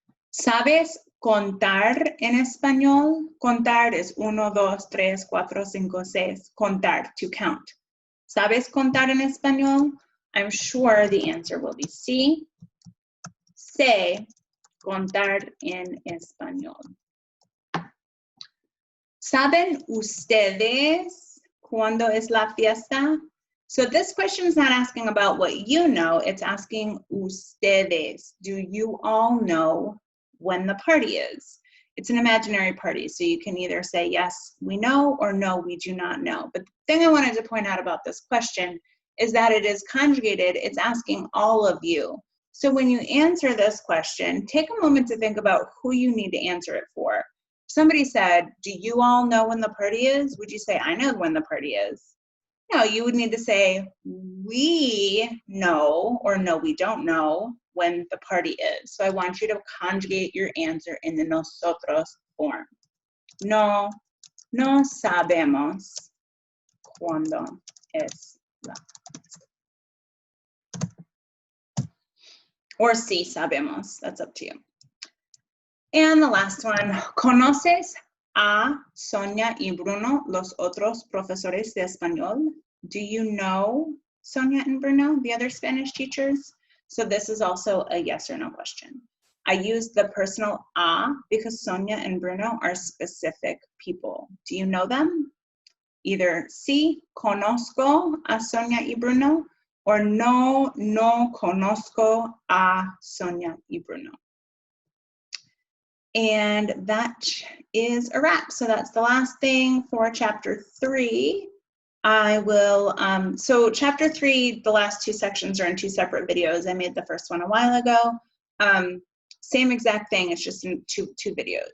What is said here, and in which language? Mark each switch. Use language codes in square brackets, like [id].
[es] ¿Sabes contar en español? [en] Contar is 1, 2, 3, 4, 5, 6. [es] Contar, [en] to count. [es] ¿Sabes contar en español? [en] I'm sure the answer will be sí. [es] Sé contar en español. ¿Saben ustedes cuándo es la fiesta? [en] So this question is not asking about what you know, it's asking ustedes. Do you all know when the party is? It's an imaginary party, so you can either say yes, we know, or no, we do not know. But the thing I wanted to point out about this question is that it is conjugated, it's asking all of you. So when you answer this question, take a moment to think about who you need to answer it for. Somebody said, do you all know when the party is? Would you say, I know when the party is? No, you would need to say, we know, or no, we don't know when the party is. So I want you to conjugate your answer in the nosotros form. [es] No, no sabemos cuándo es la fiesta. [en] Or [es] sí sabemos, [en] that's up to you. And the last one, [es] ¿conoces a Sonia y Bruno, los otros profesores de español? [en] Do you know Sonia and Bruno, the other Spanish teachers? So this is also a yes or no question. I use the personal a because Sonia and Bruno are specific people. Do you know them? Either [es] sí, conozco a Sonia y Bruno, or no, no conozco a Sonia y Bruno. [en] And that is a wrap. So that's the last thing for chapter 3. I will, so chapter 3, the last 2 sections are in 2 separate videos. I made the first one a while ago. Same exact thing, it's just in two videos.